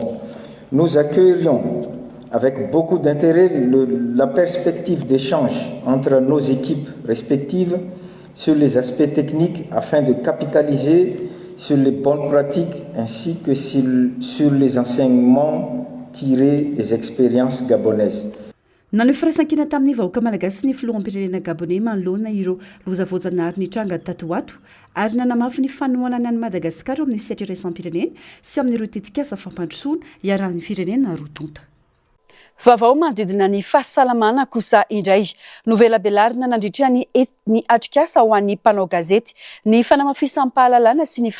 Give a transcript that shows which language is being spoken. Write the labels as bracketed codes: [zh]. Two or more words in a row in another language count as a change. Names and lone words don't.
[fr] Nous accueillerions avec beaucoup d'intérêt la perspective d'échange entre nos équipes respectives sur les aspects techniques afin de capitaliser sur les bonnes pratiques ainsi que sur les enseignements tirés des expériences gabonaises. [mg] Nanao firaisan-kina tamin'ny vahoaka malagasy ny filoham-pirenena gabonais manoloana ireo loza-voajanahary ny tranga tatoato ary nanamafy ny fanohanana ny Madagasikara amin'ny sehatra iraisam-pirenena sy amin'ireo tetikasa fampandrosoana iarahan'ny firenena roa tonta. Vaovao manodidina ny fahasalamana kosa indray novelabelarina nandritra ny atrikasa ho an'ny mpanao gazety ny fanamafisam-pahalalana sy ny